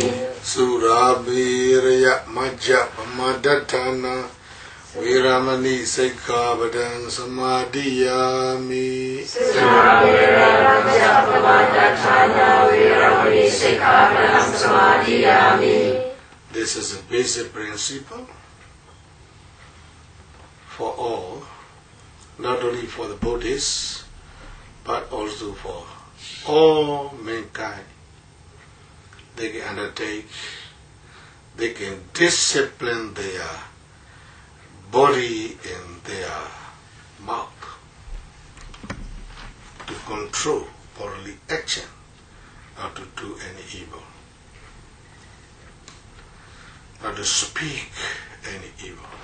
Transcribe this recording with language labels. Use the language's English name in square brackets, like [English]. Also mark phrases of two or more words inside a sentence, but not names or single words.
[Pali] Surabhirya Majja Pamadatthana Viramani Sikavadan Samadhiyami. Surabhirya Majja Pamadatthana Viramani Sikavadan Samadhiyami. [English] This is a basic principle for all, not only for the Buddhists, but also for all mankind. They can undertake, they can discipline their body and their mouth to control bodily action, not to do any evil, not to speak any evil.